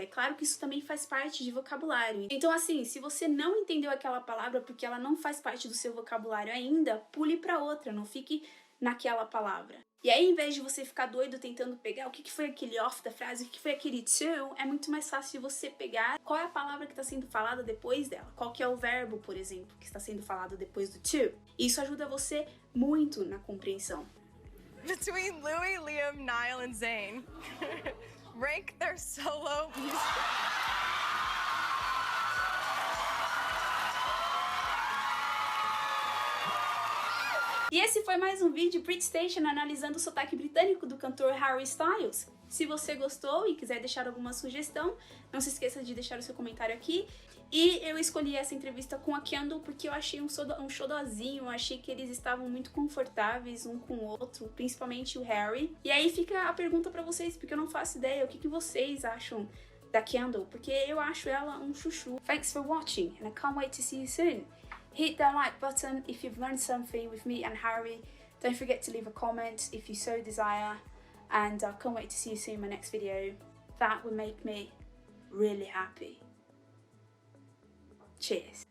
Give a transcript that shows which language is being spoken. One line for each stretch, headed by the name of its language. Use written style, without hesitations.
Portuguese: É claro que isso também faz parte de vocabulário. Então assim, se você não entendeu aquela palavra porque ela não faz parte do seu vocabulário ainda, pule para outra, não fique naquela palavra. E aí, em vez de você ficar doido tentando pegar o que foi aquele off da frase, o que foi aquele to, é muito mais fácil você pegar qual é a palavra que está sendo falada depois dela. Qual que é o verbo, por exemplo, que está sendo falado depois do to. Isso ajuda você muito na compreensão.
English: Between Louis, Liam, Niall, and Zayn, rank their solo music.
Portuguese: E esse foi mais um vídeo Brit Station analisando o sotaque britânico do cantor Harry Styles. Se você gostou e quiser deixar alguma sugestão, não se esqueça de deixar o seu comentário aqui. E eu escolhi essa entrevista com a Kendall porque eu achei um xodozinho, eu achei que eles estavam muito confortáveis um com o outro, principalmente o Harry. E aí fica a pergunta pra vocês, porque eu não faço ideia, o que vocês acham da Kendall? Porque eu acho ela um chuchu.
English: Thanks for watching and I can't wait to see you soon. Hit that like button if you've learned something with me and Harry. Don't forget to leave a comment if you so desire. And I can't wait to see you soon in my next video. That would make me really happy. Cheers.